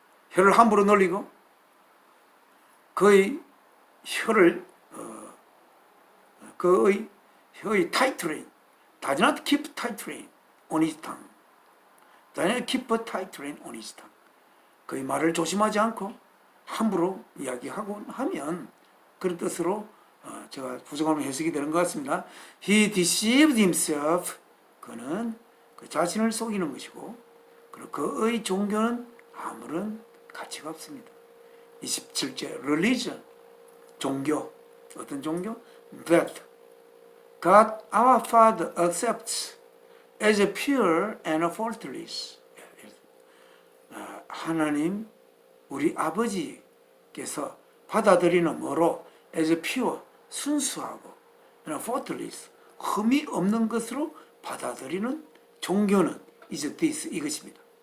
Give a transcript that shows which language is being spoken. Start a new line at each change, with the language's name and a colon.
Korean: 혀를 함부로 놀리고 그의 혀를 그의 혀의
English: tight rein does not keep tight rein on his tongue
Korean: does not keep a tight rein on his tongue 그의 말을 조심하지 않고 함부로 이야기하고 하면 그런 뜻으로 제가 부정하면 해석이 되는 것 같습니다.
English: He deceived himself
Korean: 그는 그 자신을 속이는 것이고, 그리고 그의 종교는 아무런 가치가 없습니다. 27절 religion, 종교, 어떤 종교?
English: That God our Father accepts as pure and faultless.
Korean: 하나님 우리 아버지께서 받아들이는 뭐로?
English: as pure,
Korean: 순수하고
English: and faultless,
Korean: 흠이 없는 것으로 받아들이는 종교는
English: is this,
Korean: 이것입니다.